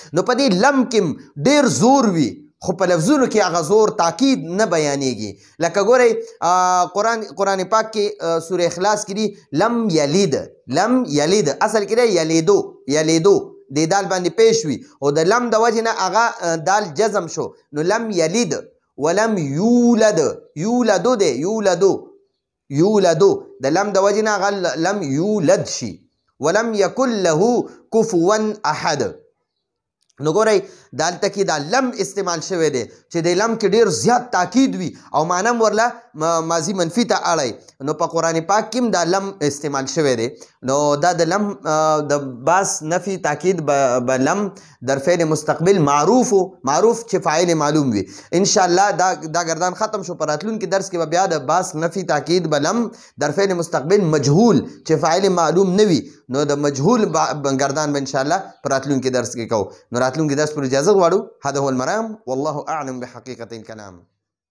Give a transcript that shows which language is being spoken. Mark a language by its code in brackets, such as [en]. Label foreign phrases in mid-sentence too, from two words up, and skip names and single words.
[ps] نو په دې لم کې ډېر زور وي خو په لفظونو کې هغه زور تاکید نه بیانېږي. لکه ګورئ قرآن پاک کې سوره اخلاص کې دي [ar] لم یلد [ps] اصل کې دی یلیدو د دال باندې پیش وي او د لم د وجې نه هغه دال جزم شو نو [ar] لم یلد ولم یولدو [ps] دی یولدو د لم د وجې نه هغه [ar] لم یولد [ps] شي [ar] ولم یکن له کفوا احد. [ps] نو ګورئ دلته کې دا لم استعمال شوی دی چې د لم کې ډېر زیات تاکید وي او معنی هم ورله ماضي منفي ته اړئ. نو په قرآن پاک کې هم دا لم استعمال شوی دی. نو دا د لم د باس [fa] نفي تاکید به لم در فعل مستقبل معروف [ps] چې فاعل معلوم وي. انشاءالله دا گردان ختم شو. په راتلونکي درس کې به بیا د باس [fa] نفي تاکید به لم در فعل مستقبل مجهول [ps] چې فاعل معلوم نه وي نو د مجهول گردان به انشاءالله په راتلونکي درس کې کوو. نو راتلونکي درس پر اجازه غواړو. [ar] هذا هو المرام والله اعلم بحقيقة الكلام.